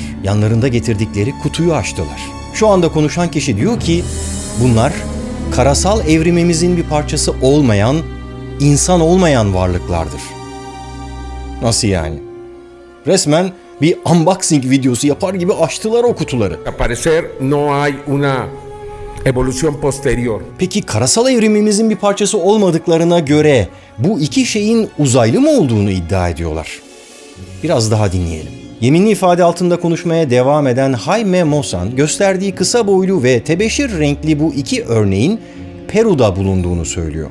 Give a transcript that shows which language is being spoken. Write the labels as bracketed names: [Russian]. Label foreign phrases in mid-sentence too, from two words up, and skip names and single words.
[Turkish] Yanlarında getirdikleri kutuyu açtılar. Şu anda konuşan kişi diyor ki bunlar karasal evrimimizin bir parçası olmayan, insan olmayan varlıklardır. Nasıl yani? Resmen bir unboxing videosu yapar gibi açtılar o kutuları. [Spanish] Aparecer no hay una evolución posterior. [Turkish] Peki karasal evrimimizin bir parçası olmadıklarına göre bu iki şeyin uzaylı mı olduğunu iddia ediyorlar? Biraz daha dinleyelim. Yeminli ifade altında konuşmaya devam eden Jaime Maussan gösterdiği kısa boylu ve tebeşir renkli bu iki örneğin Peru'da bulunduğunu söylüyor.